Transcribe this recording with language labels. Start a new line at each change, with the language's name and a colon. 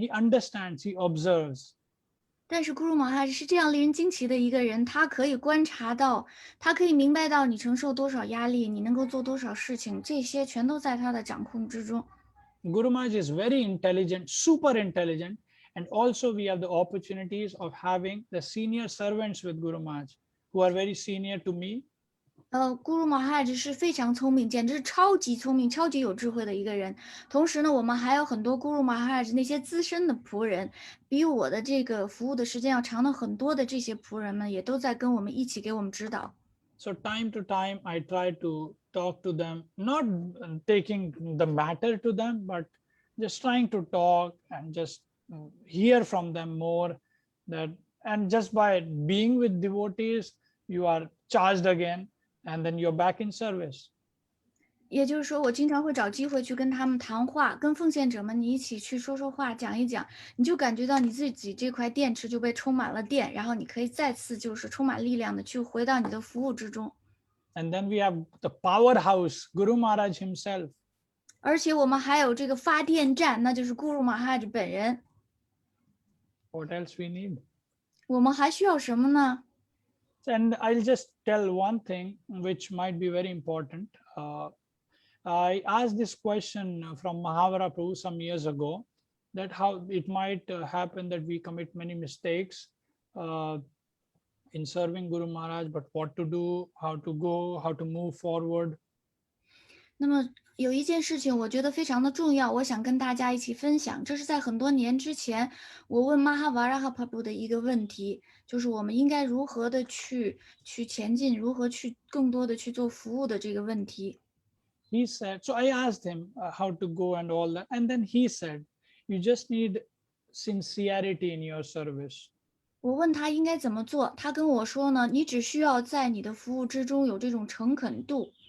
English: He understands, he observes.
Chinese: 但是咕噜玛哈是这样令人惊奇的一个人，他可以观察到，他可以明白到你承受多少压力，你能够做多少事情，这些全都在他的掌控之中。
English: Guru Maharaj is very intelligent, super intelligent, and also we have the opportunities of having the senior servants with Guru Maharaj who are very senior to me.
Chinese: 咕噜玛哈是非常聪明，简直是超级聪明、超级有智慧的一个人。同时呢，我们还有很多咕噜玛哈那些资深的仆人，比我的这个服务的时间要长的很多的这些仆人们，也都在跟我们一起给我们指导。
English: So time to time, I try to talk to them, not taking the matter to them, but just trying to talk and just hear from them more. That and just by being with devotees, you are charged again, and then you're back in service.
Chinese: 也就是说，我经常会找机会去跟他们谈话，跟奉献者们你一起去说说话，讲一讲，你就感觉到你自己这块电池就被充满了电，然后你可以再次就是充满力量的去回到你的服务之中。
English: And then we have the powerhouse, Guru Maharaj himself.
Chinese: 而且我们还有这个发电站，那就是咕噜玛哈吉本人。
English: What else we need?
Chinese: 我们还需要什么呢？
English: And I'll just tell one thing which might be very important. I asked this question from Mahavara Prabhu some years ago, that how it might happen that we commit many mistakes in serving Guru Maharaj, but what to do, how to go, how to move forward.
Chinese: 那么有一件事情我觉得非常的重要，我想跟大家一起分享。这是在很多年之前，我问玛哈瓦拉哈帕布的一个问题，就是我们应该如何的去前进，如何去更多的去做服务的这个问题。
English: He said, so I asked him how to go and all that. And then he said, you just need sincerity in your service.
Chinese: 我问他应该怎么做，他跟我说呢，你只需要在你的服务之中有这种诚恳度。